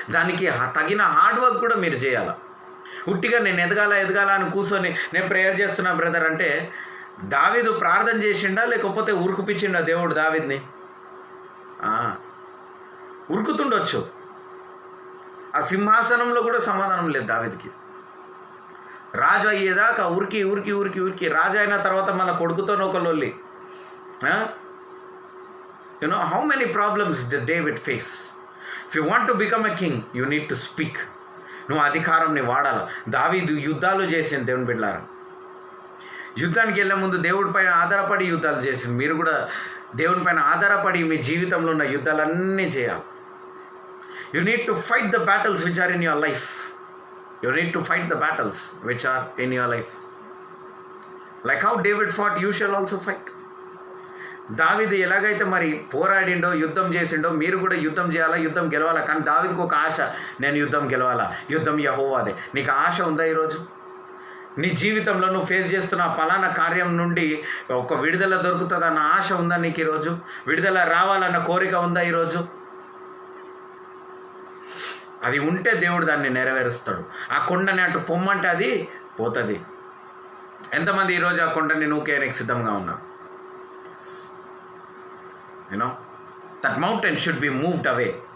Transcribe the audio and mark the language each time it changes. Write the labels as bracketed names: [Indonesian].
[Telugu] దానికి తగిన hard work కూడా మీరు చేయాలి. ఉట్టిగా నేను ఎదగాల అని కూర్చొని నేను ప్రేయర్ చేస్తున్నా బ్రదర్ అంటే, దావీదు ప్రార్థన చేసిండా లేకపోతే ఉరుకుపిచ్చిండా దేవుడు దావీదుని? ఉరుకుతుండొచ్చు. ఆ సింహాసనంలో కూడా సమాధానం లేదు దావీదుకి. రాజు అయ్యేదాకా ఉరికి రాజు అయిన తర్వాత మన కొడుకుతో ఒక లొల్లి. [English] You know how many problems did David face? If you want to become a king, you need to speak. [Telugu] నువ్వు అధికారంని వాడాలి. దావీదు యుద్ధాలు చేసింది దేవుని బిడ్డలారా. యుద్ధానికి వెళ్ళే ముందు దేవుడి పైన ఆధారపడి యుద్ధాలు చేసింది. మీరు కూడా దేవుని పైన ఆధారపడి మీ జీవితంలో ఉన్న యుద్ధాలన్నీ చేయాలి. [English] You need to fight the battles which are in your life. You need to fight the battles which are in your life. Like how David fought, you shall also fight. [Telugu] దావీదు ఎలాగైతే మరి పోరాడిండో, యుద్ధం చేసిండో, మీరు కూడా యుద్ధం చేయాలా, యుద్ధం గెలవాలా. కానీ దావీదుకు ఒక ఆశ, నేను యుద్ధం గెలవాలా, యుద్ధం యెహోవాదే. నీకు ఆశ ఉందా ఈరోజు? నీ జీవితంలో నువ్వు ఫేస్ చేస్తున్న పలానా కార్యం నుండి ఒక విడుదల దొరుకుతుందన్న ఆశ ఉందా నీకు ఈరోజు? విడుదల రావాలన్న కోరిక ఉందా ఈరోజు? అది ఉంటే దేవుడు దాన్ని నెరవేరుస్తాడు. ఆ కొండని అటు పొమ్మంటే అది పోతుంది. ఎంతమంది ఈరోజు ఆ కొండని నూకేయడానికి సిద్ధంగా ఉన్నారు? [English] That mountain should be moved away.